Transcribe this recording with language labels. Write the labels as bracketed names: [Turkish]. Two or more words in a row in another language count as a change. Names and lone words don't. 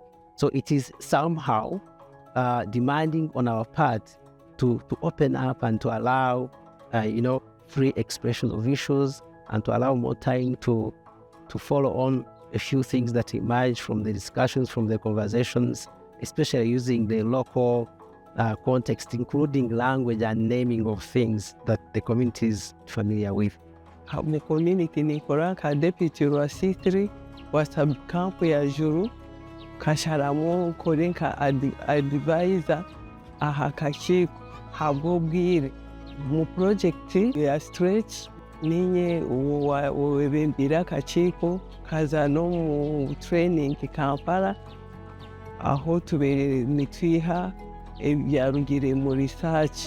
[English] So it is somehow demanding on our part to open up and to allow, free expression of issues, and to allow more time to follow on a few things that emerge from the discussions, from the conversations, especially using the local context, including language and naming of things that the community is familiar with. [Nyankole] Mu community nikora nka deputy wa C3 wa [English] sub camp [Nyankole] ya Juru, kasharamu nkore nka advisor aha kakiiko habw'obwire mu project ya stretch ninye webembera akakiiko kaza no mu training Kampala aho tuberere nitwiha ebyarugire mu research.